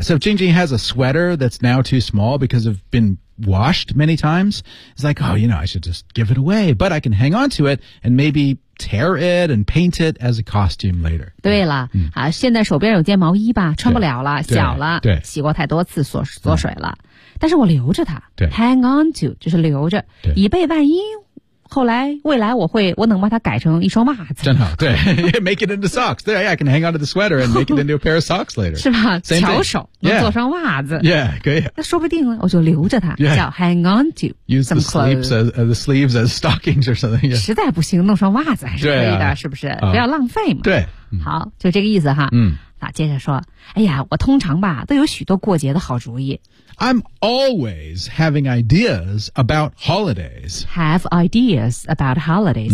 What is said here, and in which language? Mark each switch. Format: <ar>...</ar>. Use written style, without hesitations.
<en>So if Jing Jing has a sweater that's now too small because of been washed many times, it's like, oh, you know, I should just give it away, but I can hang on to it and maybe tear it and paint it as a costume later.</en> <zh>对了、嗯、啊现在手边有件毛衣吧穿不了了小了对洗过太多次缩水了、嗯。但是我留着它对</zh> <en>,hang on to,</en> <zh>就是留着对以备万一后来未来我能把它改成一双袜子。真好对,</zh> <en>make it into socks, 对 ,yeah, I can hang on to the sweater and make it into a pair of socks later.</en> <zh>是吧巧手能做双袜子。</zh> <en>Yeah,</en> <zh>可以。那说不定我就留着它、</zh> <en>yeah.</en> <zh>叫</zh> <en>hang on to. Use the sleeves, the sleeves as stockings or something.、Yeah.</en> <zh>实在不行弄双袜子还是可以的、啊、是不是、不要浪费嘛。对。好就这个意思哈。嗯。啊，接着说，哎呀，我通常吧都有许多过节的好主意。</zh> <en>I'm always having ideas about holidays. Have ideas about holidays.、</en>